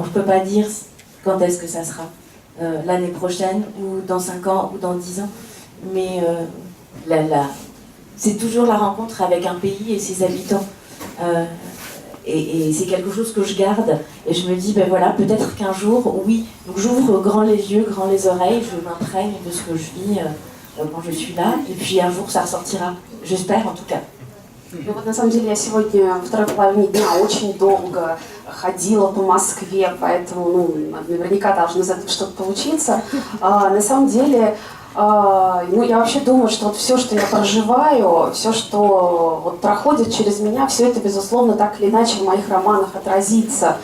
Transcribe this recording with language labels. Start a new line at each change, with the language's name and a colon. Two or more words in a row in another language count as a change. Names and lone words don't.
French: Je ne peux pas dire quand est-ce que ça sera, l'année prochaine, ou dans 5 ans, ou dans 10 ans, mais c'est toujours la rencontre avec un pays et ses habitants. Et c'est quelque chose que je garde, et je me dis, ben voilà, peut-être qu'un jour, oui, donc j'ouvre grand les yeux, grand les oreilles, je m'imprègne de ce que je vis quand je suis là, et puis un jour ça ressortира, j'espère en tout cas.
Russian: Ну вот на самом деле я сегодня во второй половине дня очень долго ходила по Москве, поэтому наверняка должно из этого что-то получиться. На самом деле, я вообще думаю, что вот все, что я проживаю, все, что вот проходит через меня, все это, безусловно, так или иначе в моих романах отразится.